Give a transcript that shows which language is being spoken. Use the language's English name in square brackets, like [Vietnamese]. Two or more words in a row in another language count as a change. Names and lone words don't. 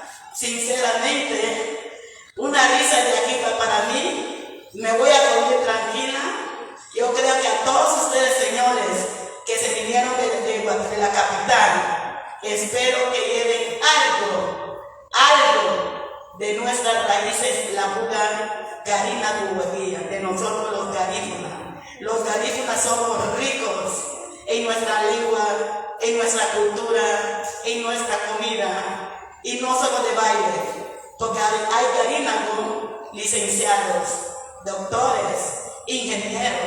[Spanish] Sinceramente, una risa de aquí para mí. Me voy a dormir tranquila. Yo creo que a todos ustedes, señores, que se vinieron de la capital, espero que lleven algo de nuestras raíces, la buga garina duguadilla, de nosotros los garífunas. Los garífunas somos ricos en nuestra lengua, en nuestra cultura, en nuestra comida, y no solo de baile, porque hay garífunas licenciados, doctores, ingenieros.